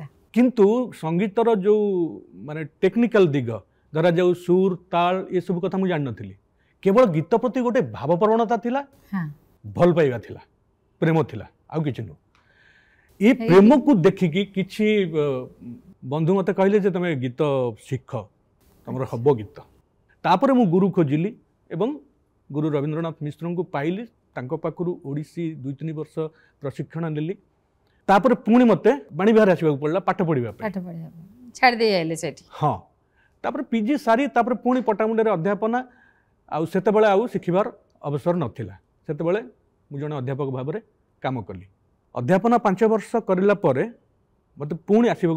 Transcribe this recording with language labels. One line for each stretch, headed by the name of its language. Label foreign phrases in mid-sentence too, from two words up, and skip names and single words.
Odia: କିନ୍ତୁ ସଙ୍ଗୀତର ଯୋ ମାନେ ଟେକ୍ନିକାଲ ଦିଗ ଧରା ଯାଉ ସୁର ତାଳ ଏ ସବୁ କଥା ମୁଁ ଜାଣି ନଥିଲି କେବଳ ଗୀତ ପ୍ରତି ଗୋଟେ ଭାବ ପ୍ରବଣତା ଥିଲା ଭଲ ପାଇବା ଥିଲା ପ୍ରେମ ଥିଲା ଆଉ କିଛି ନୁ ଏ ପ୍ରେମ କୁ ଦେଖିକି କିଛି ବନ୍ଧୁ ମତେ କହିଲେ ଯେ ତମେ ଗୀତ ଶିଖ ତମର ହବ ଗୀତ ତାପରେ ମୁଁ ଗୁରୁ ଖୋଜିଲି ଏବଂ ଗୁରୁ ରବୀନ୍ଦ୍ରନାଥ ମିଶ୍ର କୁ ପାଇଲି ତାଙ୍କ ପାଖରୁ ଓଡ଼ିଶୀ 2-3 ବର୍ଷ ପ୍ରଶିକ୍ଷଣ ନେଲି ତାପରେ ପୁଣି ମତେ ବାଣୀ ବିହାର ଆସିବା ପଡ଼ିଲା ପାଠ ପଢ଼ିବା ଛାଡ଼ ଦେ ଆଇଲେ ସେଠି ହଁ ତାପରେ ପିଜି ସାରି ତାପରେ ପୁଣି ପଟ୍ଟାମୁଣ୍ଡାଇ ରେ ଅଧ୍ୟାପନା ଆଉ ସେତେ ବେଳେ ଆଉ ଶିଖିବାର ଅବସର ନଥିଲା ସେତେ ବେଳେ ମୁଁ ଜଣେ ଅଧ୍ୟାପକ ଭାବ ରେ କାମ କଲି ଅଧ୍ୟାପନା 5 ବର୍ଷ କଲା ପରେ ମତେ ପୁଣି ଆସିବା